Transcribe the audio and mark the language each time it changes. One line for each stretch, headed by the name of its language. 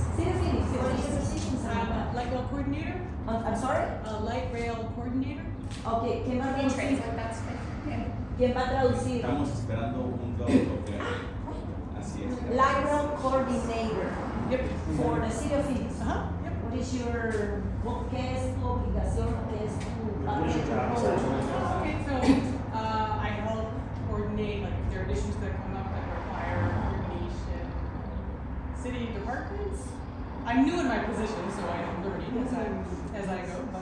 English: City of Phoenix, what are your positions? I'm a light rail coordinator. I'm sorry? A light rail coordinator.
Spanish: Okay, ¿quién va a traducir?
English: That's
Spanish: ¿Quién va a traducir? estamos esperando un traductor. Así es.
English: Light Rail Coordinator Yep. for the City of Phoenix. Yep. What is your,
Spanish: ¿qué es tu obligación? ¿Qué es tu role?
English: Okay, so I help coordinate like if there are issues that come up that require coordination. City departments. I'm new in my position, so I'm learning as I go.